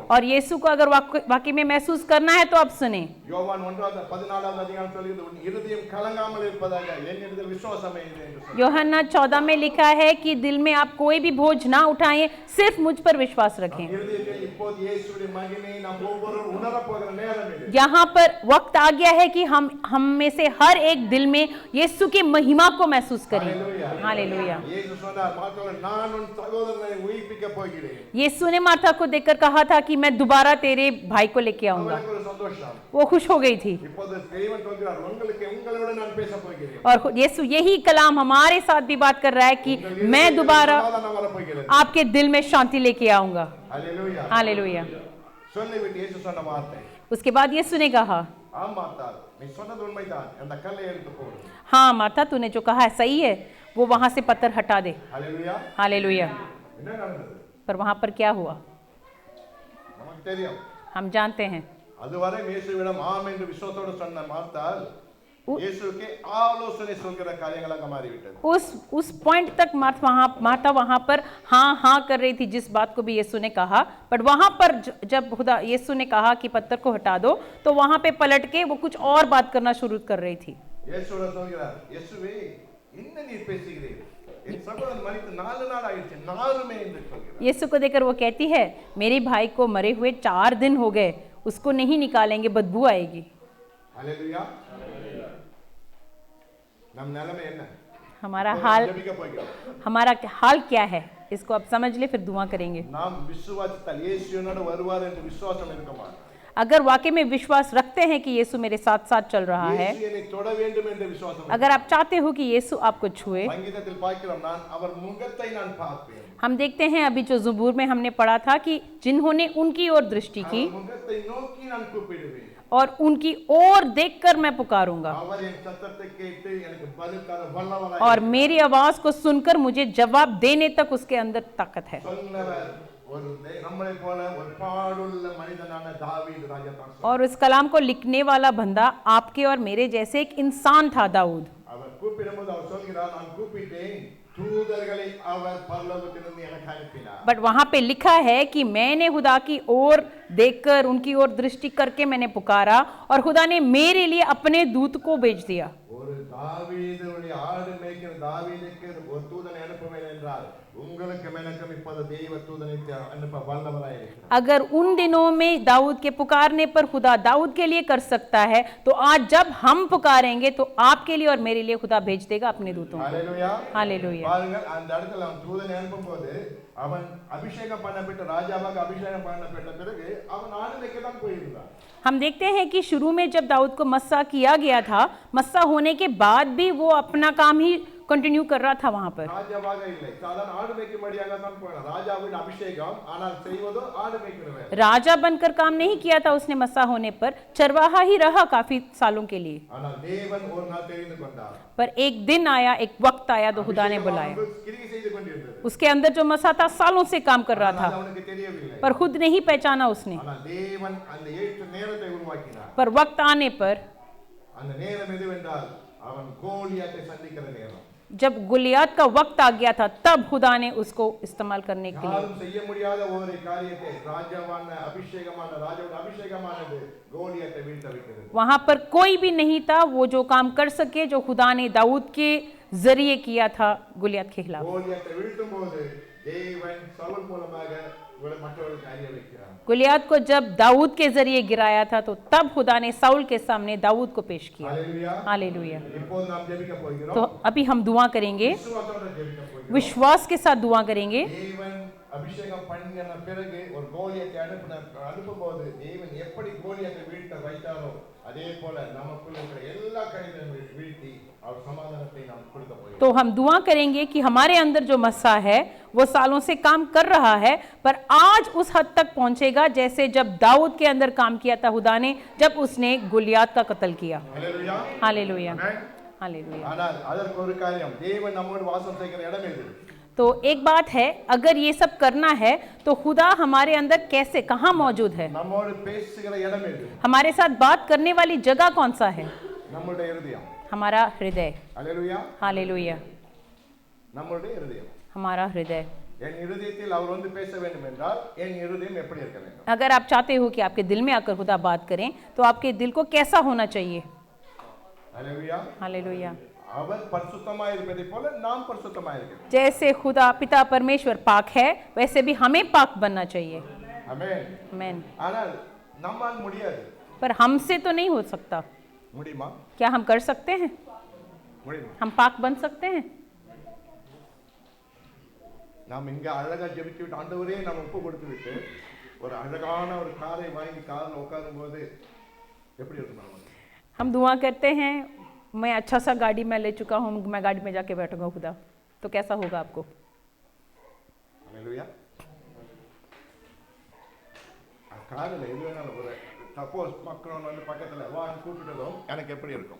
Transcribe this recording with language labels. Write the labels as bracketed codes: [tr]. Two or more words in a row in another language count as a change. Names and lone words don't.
[hi] और यीशु को अगर वाकई में महसूस करना है तो आप सुने। [ta] யோவான் 1:14 அதிகாரம் சொல்கிறது, உன் இருதயம் கலங்காமல் இருப்பதாக என்னிடத்தில் விசுவாசம் வையுங்கள் என்று சொல்கிறார்। [hi] यूहन्ना 14 में लिखा है कि दिल में आप कोई भी बोझ ना उठाएं, सिर्फ मुझ पर विश्वास रखें। [ta] இருதயத்தில் இப்போது இயேசுவின் மகிமையை நாம் ஒவ்வொருவரும் உணர போகிற நேரம் இது। [hi] यहाँ पर वक्त आ गया है कि हम में से हर एक दिल में यीशु की महिमा को महसूस करें। हालेलुया। [ta] இயேசு சொன்னார், மார்த்தாளே, நான் உன் சகோதரனை உயிர்ப்பிக்க போகிறேன்। [hi] यीशु ने मार्था को देखकर कहा था कि मैं दोबारा तेरे भाई को लेके आऊंगा। [ta] அவருக்கு ஒரு சந்தோஷம்। [hi] वो खुश हो गई थी, [ta] இப்போது தேவன் சொல்கிறார், உங்களோட நான் பேச போகிறேன்। [hi] और यीशु यही कलाम हमारे साथ भी बात कर रहा है कि मैं दोबारा [ta] சமாதானம் வர போகிறது। [hi] आपके दिल में शांति लेके आऊंगा। हालेलुया। हालेलुया। [ta] சொல்லிவிட்டு இயேசு சொன்ன வார்த்தை, [hi] उसके बाद यीशु ने कहा, [ta] ஆம் மார்த்தாள், நீ சொன்னது உண்மைதான், அந்த கல்லை எடுத்து போடு। [hi] हाँ मार्था तूने जो कहा है सही है, वो वहां से पत्थर हटा दे। हालेलुया। हालेलुया। [ta] என்ன நடந்தது? [hi] पर वहां पर क्या हुआ [ta] நமக்கு தெரியும்। [hi] हम जानते हैं। [ta] அதுவரை இயேசுவிடம் ஆம் என்று விசுவாசத்தோடு சொன்ன மார்த்தாள் இயேசுவுக்கு ஆலோசனை சொல்கிற காரியங்களாக மாறிவிட்டது। [hi] उस पॉइंट तक मार्था वहां पर हाँ हाँ कर रही थी, जिस बात को भी यीशु ने कहा, बट वहां पर जब खुदा यीशु ने कहा कि पत्थर को हटा दो, तो वहां पे पलट के वो कुछ और बात करना शुरू कर रही थी। [ta] இயேசுவோட சொல்கிறார், இயேசுவே என்ன நீ பேசுகிறீர்? என் சகோதரன் மரித்து 4 நாள் ஆயிடுச்சு, நாருமே என்று சொல்கிறார்। [hi] यीशु को देखकर वो कहती है, मेरे भाई को मरे हुए 4 दिन हो गए, उसको नहीं निकालेंगे, बदबू आएगी। [ta] हालेलुया। நம் நிலைமை என்ன? [hi] हमारा [ta] இப்போது [hi] हाल [ta] நாம் ஜெபிக்க போகிறோம். [hi] हमारा हाल क्या है इसको आप समझ ले, फिर दुआ करेंगे। [ta] நாம் விசுவாசித்தால் இயேசு என்னோடு வருவார் என்று விசுவாசம் இருக்குமா? [hi] अगर वाकई में विश्वास रखते हैं कि यीशु मेरे साथ साथ चल रहा है, [ta] இயேசு என்னை தொட வேண்டும் என்ற விசுவாசம் [hi] अगर आप चाहते हो कि यीशु आपको छुए, [ta] சங்கீதத்தில் பார்க்கிறோம், நான் அவர் முகத்தை நான் பார்ப்பேன். [hi] हम देखते हैं अभी जो ज़बूर में हमने पढ़ा था कि जिन्होंने उनकी ओर दृष्टि की [ta] அவர் முகத்தை நோக்கி நான் கூப்பிடுவேன். [hi] और उनकी ओर देखकर मैं पुकारूंगा [ta] அவர் என் சத்தத்தை கேட்டு எனக்கு பதில் தர வல்லவராய் [hi] और मेरी आवाज को सुनकर मुझे जवाब देने तक उसके अंदर ताकत है। [ta] சொன்னவர் ஒரு நம்மளை போல ஒரு பாடுள்ள மனிதனான தாவீது ராஜா தான் சொன்னார். [hi] और इस कलाम को लिखने वाला बंदा आपके और मेरे जैसे एक इंसान था, दाऊद। [ta] அவர் கூப்பிடும்போது அவர் சொல்கிறார், நான் கூப்பிட்டேன், தூதர்களை அவர் பரலோகத்திலிருந்து எனக்கு அனுப்பினார். [hi] बट वहां पे लिखा है कि मैंने खुदा की ओर देखकर उनकी ओर दृष्टि करके मैंने पुकारा और खुदा ने मेरे लिए अपने दूत को भेज दिया। [ta] ஒரு தாவீதுடைய ஆடு மேய்க்கிற தாவீதுக்கு ஒரு தூதனை அனுப்புவேன் என்றால் உங்களுக்கு எனக்கும் இப்போது தெய்வ தூதனை அனுப்ப வல்லவராய் இருக்கிறார். [hi] अगर उन दिनों में दाऊद के पुकारने पर खुदा दाऊद के लिए कर सकता है, तो आज जब हम पुकारेंगे तो आपके लिए और मेरे लिए खुदा भेज देगा अपने दूतों को। [ta] ஹல்லேலூயா. [hi] हालेलुया। [ta] பாருங்கள், அந்த இடத்துல அவன் தூதனை அனுப்பும்போது அவன் அபிஷேகம் பண்ணப்பட்ட ராஜாவாக அபிஷேகம் பண்ணப்பட்ட பிறகு அவன் ஆடு மேய்க்க தான் போயிருந்தான். [hi] हम देखते हैं कि शुरू में जब दाऊद को मस्सा किया गया था, मस्सा होने के बाद भी वो अपना काम ही कंटिन्यू कर रहा था वहां पर। [ta] ராஜாவாக இல்லை, சாதாரண ஆடு மேய்க்கும்படியாக தான் போனான். ராஜாவின் அபிஷேகம், ஆனால் செய்வதோ ஆடு மேய்க்கிற வேலை. [hi] राजा बनकर काम नहीं किया था उसने मस्सा होने पर, चरवाहा ही रहा काफी सालों के लिए। [ta] ஆனால் தேவன் ஒரு நாள் தெரிந்து கொண்டார். [hi] पर एक दिन आया, एक वक्त आया तो खुदा ने बुलाया। [ta] அபிஷேகம் கிரியை செய்து கொண்டிருந்தது. [hi] उसके अंदर जो मस्सा था सालों से काम कर रहा [ta] ஆனால் [hi] था, [ta] அவனுக்கு தெரியவில்லை. [hi] पर खुद नहीं पहचाना उसने। [ta] ஆனால் தேவன் அந்த ஏற்ற நேரத்தை உருவாக்கினார். [hi] पर वक्त आने पर, [ta] அந்த நேரம் எதுவென்றால் அவன் கோலியாத்தை சந்திக்கிற நேரம். [hi] जब गुलियात का वक्त आ गया था, तब खुदा ने उसको इस्तेमाल करने के लिए। [ta] யாரும் செய்ய முடியாத ஒரு காரியத்தை ராஜாவான அபிஷேகமான ராஜாவோட அபிஷேகமானது கோலியாத்தை வீழ்த்த வைக்கிறது. [hi] वहां पर कोई भी नहीं था वो जो काम कर सके जो खुदा ने दाऊद के जरिए किया था गुलियात के खिलाफ। [ta] கோலியாத்தை வீழ்த்தும் போது தேவன் சவுல் மூலமாக மற்றவர்களுக்கு அறிய வைக்கிறார். [hi] गुलियात को जब दाऊद के जरिए गिराया था तो तब खुदा ने साउल के सामने दाऊद को पेश किया। [ta] ஹல்லேலூயா. [hi] हालेलुया। [ta] இப்போது நாம் ஜெபிக்க போகிறோம். [hi] तो अभी हम दुआ करेंगे, [ta] விசுவாசத்தோட ஜெபிக்க போகிறோம். [hi] विश्वास के साथ दुआ करेंगे। [ta] தேவன் அபிஷேகம் பண்ணின பிறகு ஒரு கோலியத்தை அனுப்பும்போது தேவன் எப்படி கோலியத்தை வீழ்த்த வைத்தாரோ அதே போல நமக்குள்ள இருக்கிற எல்லா காரியங்களையும் வீழ்த்தி அவர் சமாதானத்தை நாம் கொடுக்க போகிறோம். [hi] तो हम दुआ करेंगे कि हमारे अंदर जो मस्सा है वो सालों से काम कर रहा है, पर आज उस हद तक पहुंचेगा जैसे जब दाऊद के अंदर काम किया था खुदा ने, जब उसने गुलियात का कत्ल किया। [ta] ஹல்லேலூயா. [hi] हालेलुया। [ta] ஆமென். [hi] हालेलुया। [ta] ஆனால் அதற்கு ஒரு காரியம், தேவன் நம்மோடு வாசம் செய்கிற இடம் எது? [hi] तो एक बात है, अगर ये सब करना है तो खुदा हमारे अंदर कैसे, कहाँ मौजूद है? [ta] நம்மோடு பேசுகிற இடம் எது? [hi] हमारे साथ बात करने वाली जगह कौन सा है? [ta] நம்முடைய இருதயம். [hi] हमारा हृदय। [ta] ஹல்லேலூயா. [hi] हालेलुया। [ta] நம்முடைய இருதயம். [hi] हमारा हृदय। [ta] என் இருதயத்தில் அவர் வந்து பேச வேண்டும் என்றால் என் இருதயம் எப்படி இருக்க வேண்டும்? [hi] अगर आप चाहते हो कि आपके दिल में आकर खुदा बात करें तो आपके दिल को कैसा होना चाहिए? [ta] ஹல்லேலூயா. [hi] हालेलुया। [ta] அவர் பரிசுத்தமாய் இருப்பதை போல நாம் பரிசுத்தமாய் இருக்கிறோம். [hi] जैसे खुदा पिता परमेश्वर पाक है, वैसे भी हमें पाक बनना चाहिए। [ta] ஆமென். [hi] आमीन। [ta] ஆனால் நம்மால் முடியாது. [hi] पर हमसे तो नहीं हो सकता। [ta] முடியுமா? [hi] क्या हम कर सकते हैं? [ta] முடியுமா? [hi] हम पाक बन सकते हैं? [ta] நாம் இங்க அழகா ஜெபித்து விட்டு ஆண்டவரே நாம் ஒப்பு கொடுத்து விட்டு ஒரு அழகான ஒரு காரை வாங்கி காரில் உட்காரும் போது எப்படி இருக்கும் நமக்கு? [hi] हम दुआ करते हैं, मैं अच्छा सा गाड़ी में ले चुका हूँ, मैं गाड़ी में जाके बैठूंगा खुदा, तो कैसा होगा आपको? [ta] ஹல்லேலூயா. காரில் எது வேணாலும் ஒரு சப்போஸ் மக்கள் வந்து பக்கத்தில் வாங்க கூப்பிட்டதும் எனக்கு எப்படி இருக்கும்?